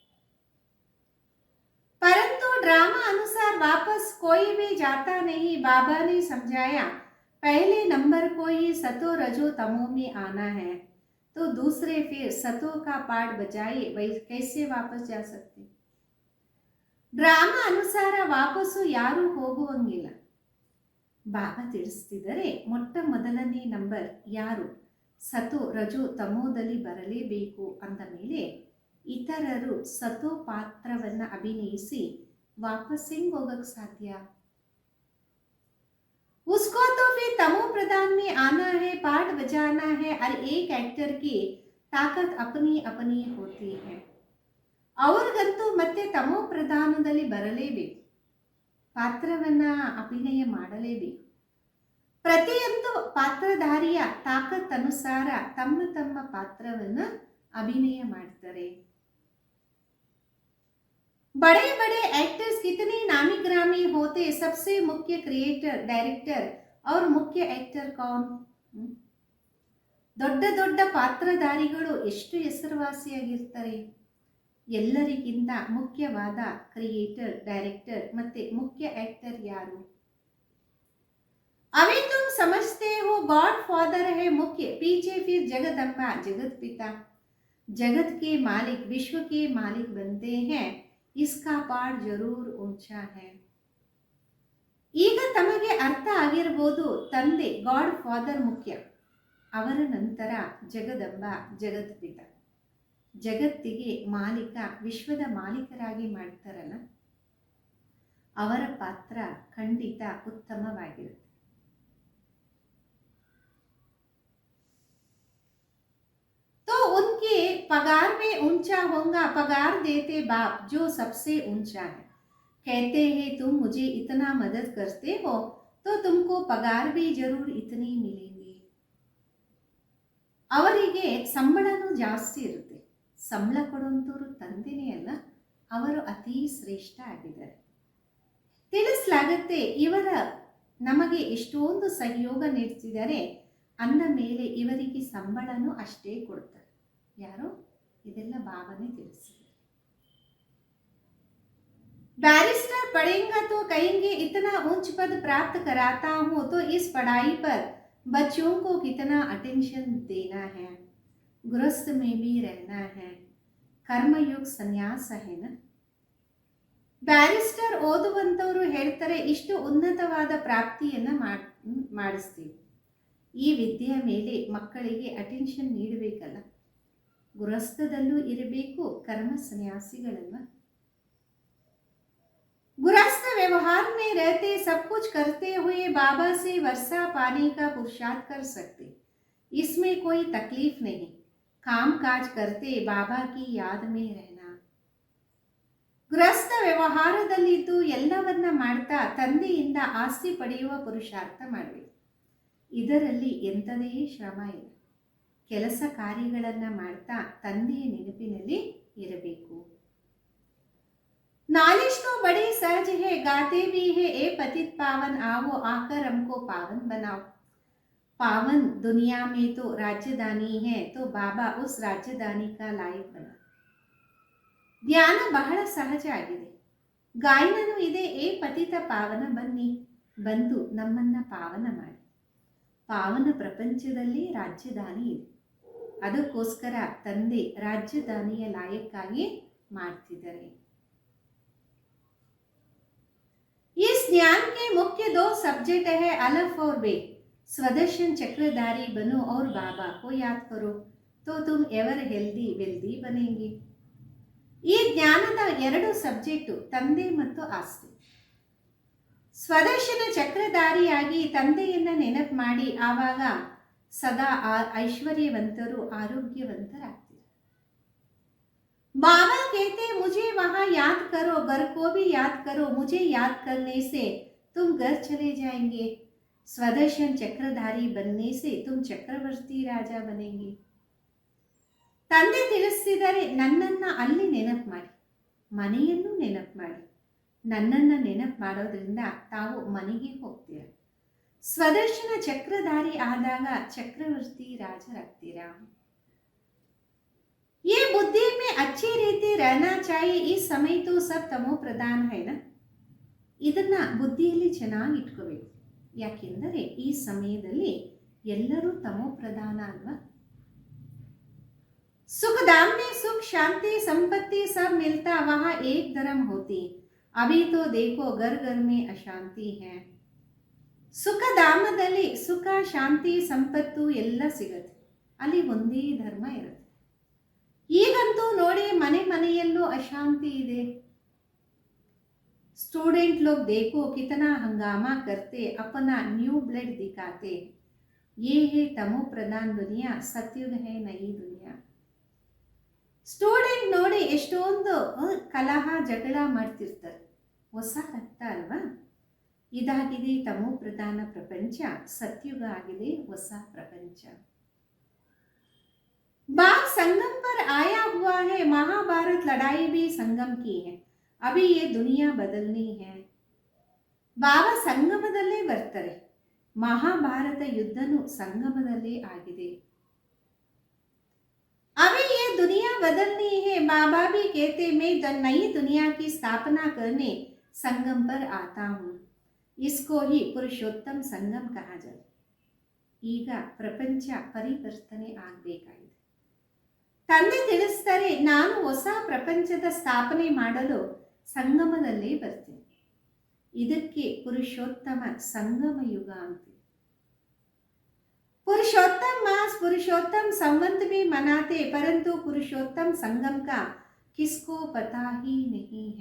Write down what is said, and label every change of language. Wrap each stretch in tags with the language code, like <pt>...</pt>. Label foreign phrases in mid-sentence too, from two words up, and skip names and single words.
<hi>परंतु ड्रामा अनुसार वापस कोई भी जाता नहीं. बाबा ने समझाया पहले नंबर को ही सतो रजो तमो में आना है, तो दूसरे फिर सतो का पाठ बजाए वही कैसे वापस जा सकते.</hi> <kn>ಡ್ರಾಮಾ ಅನುಸಾರ ವಾಪಸ್ಸು ಯಾರೂ ಹೋಗುವಂಗಿಲ್ಲ. ಬಾಬಾ ತಿಳಿಸ್ತಿದ್ದಾರೆ, ಮೊಟ್ಟ ಮೊದಲನೇ ನಂಬರ್ ಯಾರು ಸತೋ ರಜೋ ತಮೋದಲ್ಲಿ ಬರಲೇಬೇಕು ಅಂದ ಮೇಲೆ ಇತರರು ಸತೋ ಪಾತ್ರವನ್ನು ಅಭಿನಯಿಸಿ ವಾಪಸ್ ಹೆಂಗ್ ಹೋಗಕ್ಕೆ ಸಾಧ್ಯ.</kn> <hi>उसको तो फिर तमो प्रधान में आना है, पाठ बजाना है. हर एक एक्टर की ताकत अपनी अपनी होती है.</hi> <kn>ಅವ್ರಿಗಂತೂ ಮತ್ತೆ ತಮೋ ಪ್ರಧಾನದಲ್ಲಿ ಬರಲೇಬೇಕು, ಪಾತ್ರವನ್ನ ಅಭಿನಯ ಮಾಡಲೇಬೇಕು. ಪ್ರತಿಯೊಂದು ಪಾತ್ರಧಾರಿಯ ತಾಕತ್ ಅನುಸಾರ ತಮ್ಮ ತಮ್ಮ ಪಾತ್ರವನ್ನ ಅಭಿನಯ ಮಾಡ್ತಾರೆ.</kn> <hi>बड़े बड़े एक्टर्स कितने नामी ग्रामी होते, सबसे मुख्य</hi> <en>creator director</en> <hi>और मुख्य एक्टर कौन.</hi> <kn>ದೊಡ್ಡ ದೊಡ್ಡ ಪಾತ್ರಧಾರಿಗಳು ಎಷ್ಟು ಹೆಸರುವಾಸಿಯಾಗಿರ್ತಾರೆ. ಎಲ್ಲರಿಗಿಂತ ಮುಖ್ಯವಾದ</kn> <en>creator, director</en> <kn>ಮತ್ತೆ ಮುಖ್ಯ ಆಕ್ಟರ್ ಯಾರು.</kn> <hi>अभी तुम समझते हो</hi> <en>God Father</en> <hi>है मुख्य, पीछे फिर जगदम्बा जगत पिता, जगत के मालिक, विश्व के मालिक बनते हैं. इसका पाठ जरूर ऊंचा है.</hi> <kn>ಈಗ ತಮಗೆ ಅರ್ಥ ಆಗಿರಬಹುದು, ತಂದೆ</kn> <en>God Father</en> <kn>ಮುಖ್ಯ, ಅವರ ನಂತರ ಜಗದಂಬ ಜಗತ್ ಪಿತ, ಜಗತ್ತಿಗೆ ಮಾಲೀಕ, ವಿಶ್ವದ ಮಾಲೀಕರಾಗಿ ಮಾಡ್ತಾರಲ್ಲ, ಅವರ ಪಾತ್ರ ಖಂಡಿತ ಉತ್ತಮವಾಗಿರುತ್ತೆ.</kn> <hi>तो उनके पगार में ऊंचा होगा, पगार देते बाप जो सबसे ऊंचा है. कहते हैं तुम मुझे इतना मदद करते हो तो तुमको पगार भी जरूर इतनी मिलेंगे.</hi> <kn>ಅವರಿಗೆ ಸಂಬಳನೂ ಜಾಸ್ತಿ ಇರುತ್ತೆ. ಸಂಬಳ ಕೊಡುವಂಥವ್ರು ತಂದೆನೇ ಅಲ್ಲ, ಅವರು ಅತಿ ಶ್ರೇಷ್ಠ ಆಗಿದ್ದಾರೆ. ತಿಳಿಸಲಾಗುತ್ತೆ, ಇವರ ನಮಗೆ ಎಷ್ಟೊಂದು ಸಹಯೋಗ ನೀಡ್ತಿದ್ದಾರೆ ಅಂದ ಮೇಲೆ ಇವರಿಗೆ ಸಂಬಳನೂ ಅಷ್ಟೇ ಕೊಡ್ತಾರೆ. ಯಾರು ಇದೆಲ್ಲ ಬಾಬಾನೇ ತಿಳಿಸಿದ್ದಾರೆ.</kn> <hi>बैरिस्टर पढ़ेंगे तो कहेंगे इतना ऊंच पद प्राप्त कराता हूँ तो इस पढ़ाई पर बच्चों को कितना अटेंशन देना है, गृहस्थ में भी रहना है, कर्मयोग संन्यास है ना.</hi> <kn>ಬ್ಯಾರಿಸ್ಟರ್ ಓದುವಂಥವರು ಹೇಳ್ತಾರೆ, ಇಷ್ಟು ಉನ್ನತವಾದ ಪ್ರಾಪ್ತಿಯನ್ನು ಮಾಡಿಸ್ತೀವಿ, ಈ ವಿದ್ಯೆಯ ಮೇಲೆ ಮಕ್ಕಳಿಗೆ ಅಟೆನ್ಷನ್ ನೀಡಬೇಕಲ್ಲ, ಗೃಹಸ್ಥದಲ್ಲೂ ಇರಬೇಕು, ಕರ್ಮ ಸನ್ಯಾಸಿಗಳಲ್ಲ.</kn> <hi>गृहस्थ व्यवहार में रहते सब कुछ करते हुए बाबा से वर्षा पानी का पुरुषार्थ कर सकते, इसमें कोई तकलीफ नहीं. काम काज करते बाबा की याद में रहना.</hi> <kn>ಗೃಹಸ್ಥ ವ್ಯವಹಾರದಲ್ಲಿದ್ದು ಎಲ್ಲವನ್ನ ಮಾಡ್ತಾ ತಂದೆಯಿಂದ ಆಸ್ತಿ ಪಡೆಯುವ ಪುರುಷಾರ್ಥ ಮಾಡಬೇಕು. ಇದರಲ್ಲಿ ಎಂಥದೇ ಶ್ರಮ ಇಲ್ಲ. ಕೆಲಸ ಕಾರ್ಯಗಳನ್ನು ಮಾಡ್ತಾ ತಂದೆಯ ನೆನಪಿನಲ್ಲಿ ಇರಬೇಕು.</kn> <hi>नालिश तो बड़ी सहज है, गाते भी है, ए पतित पावन आओ आकर हमको पावन बनाओ. पावन दुनिया में तो राजधानी है, तो बाबा उस राजधानी का लायक बना.</hi> <kn>ಧ್ಯಾನ ಬಹಳ ಸಹಜ ಆಗಿದೆ, ಗಾಯನನೂ ಇದೆ. ಏ ಪತಿತ ಪಾವನ ಬನ್ನಿ, ಬಂದು ನಮ್ಮನ್ನ ಪಾವನ ಮಾಡಿ. ಪಾವನ ಪ್ರಪಂಚದಲ್ಲಿ ರಾಜಧಾನಿ ಇದೆ, ಅದಕ್ಕೋಸ್ಕರ ತಂದೆ ರಾಜಧಾನಿಯ ಲಾಯಕ್ಕಾಗಿ ಮಾಡ್ತಿದ್ದಾರೆ.</kn> <hi>इस ज्ञान के मुख्य दो सब्जेक्ट है अलफ और बे. स्वदर्शन चक्रधारी बनो और बाबा को याद करो, तो तुम</hi> <en>ever healthy wealthy</en> <hi>बनेंगे.</hi> <kn>ಈ ಜ್ಞಾನದ ಎರಡು ಸಬ್ಜೆಕ್ಟು ತಂದೆ ಮತ್ತು ಆಸ್ತಿ. ಸ್ವದರ್ಶನ ಚಕ್ರಧಾರಿಯಾಗಿ ತಂದೆಯನ್ನ ನೆನಪು ಮಾಡಿ ಆವಾಗ ಸದಾ ಐಶ್ವರ್ಯವಂತರು, ಆರೋಗ್ಯವಂತರಾಗ್ತೀರ.</kn> <hi>बाबा कहते मुझे वहां याद करो, घर को भी याद करो, मुझे याद करने से तुम घर चले जाएंगे. स्वदर्शन चक्रधारी बनने से तुम चक्रवर्ती राजा बनेंगे.</hi> <kn>ತಂದೆ ತಿಳಿಸಿದರೆ ನನ್ನನ್ನು ಅಲ್ಲಿ ನೆನಪು ಮಾಡಿ, ಮನೆಯನ್ನು ನೆನಪು ಮಾಡಿ. ನನ್ನನ್ನು ನೆನಪು ಮಾಡೋದ್ರಿಂದ ತಾವು ಮನೆಗೆ ಹೋಗ್ತೀರ. ಸ್ವದರ್ಶನ ಚಕ್ರಧಾರಿ ಆದಾಗ ಚಕ್ರವರ್ತಿ ರಾಜರಾಗ್ತೀರಾ.</kn> <hi>ये बुद्धि में अच्छी रीति रहना चाहिए. इस समय तो सब तमो प्रधान है ना.</hi> <kn>ಇದನ್ನ ಬುದ್ಧಿಯಲ್ಲಿ ಚೆನ್ನಾಗಿ ಇಟ್ಕೋಬೇಕು. ಯಾಕೆಂದರೆ ಈ ಸಮಯದಲ್ಲಿ ಎಲ್ಲರೂ ತಮೋ ಪ್ರಧಾನ ಅಲ್ವಾ.</kn> <hi>सुख धाम में सुख शांति संपत्ति सब मिलता, वहां एक धर्म होती. अभी तो देखो घर घर में अशांति है.</hi> <kn>ಸುಖ ಧಾಮದಲ್ಲಿ ಸುಖ ಶಾಂತಿ ಸಂಪತ್ತು ಎಲ್ಲ ಸಿಗತ್ತೆ, ಅಲ್ಲಿ ಒಂದೇ ಧರ್ಮ ಇರುತ್ತೆ. ಈಗಂತೂ ನೋಡಿ ಮನೆ ಮನೆಯಲ್ಲೂ ಅಶಾಂತಿ ಇದೆ.</kn> <hi>स्टूडेंट लोग देखो कितना हंगामा करते, अपना</hi> <en>new blood</en> <hi>दिखाते. ये है तमो प्रधान दुनिया, सतयुग है नई दुनिया.</hi> <kn>ಸ್ಟೂಡೆಂಟ್ ನೋಡಿ ಎಷ್ಟೊಂದು ಕಲಹ ಜಗಳ ಮಾಡ್ತಿರ್ತಾರೆ, ಹೊಸ ರಕ್ತ ಅಲ್ವಾ. ಇದಾಗಿದೆ ತಮೋ ಪ್ರಧಾನ ಪ್ರಪಂಚ, ಸತ್ಯುಗ ಆಗಿದೆ ಹೊಸ ಪ್ರಪಂಚ.</kn> <hi>बाप संगम पर आया हुआ है, महाभारत लड़ाई भी संगम की है. अभी ये दुनिया बदलनी है.</hi> <kn>ಬಾಬಾ ಸಂಗಮದಲ್ಲೇ ಬರ್ತಾರೆ. ಮಹಾಭಾರತ ಯುದ್ಧನೂ ಸಂಗಮದಲ್ಲೇ ಆಗಿದೆ.</kn> <hi>अभी ये दुनिया बदलनी है. बाबा भी कहते मैं नई दुनिया की स्थापना करने संगम पर आता हूँ. इसको ही पुरुषोत्तम संगम कहा जाए.</hi> <kn>ಈಗ ಪ್ರಪಂಚ ಪರಿವರ್ತನೆ ಆಗಬೇಕಾಗಿದೆ. ತಂದೆ ತಿಳಿಸ್ತಾರೆ ನಾನು ಹೊಸ ಪ್ರಪಂಚದ ಸ್ಥಾಪನೆ ಮಾಡಲು ಸಂಗಮದಲ್ಲೇ ಬರ್ತೀನಿ. ಇದಕ್ಕೆ ಪುರುಷೋತ್ತಮ ಸಂಗಮ ಯುಗ ಅಂತೀವಿ.</kn> <hi>पुरुषोत्तम मास पुरुषोत्तम संवत भी मनाते, परंतु पुरुषोत्तम संगम का किसको पता ही नहीं है.</hi>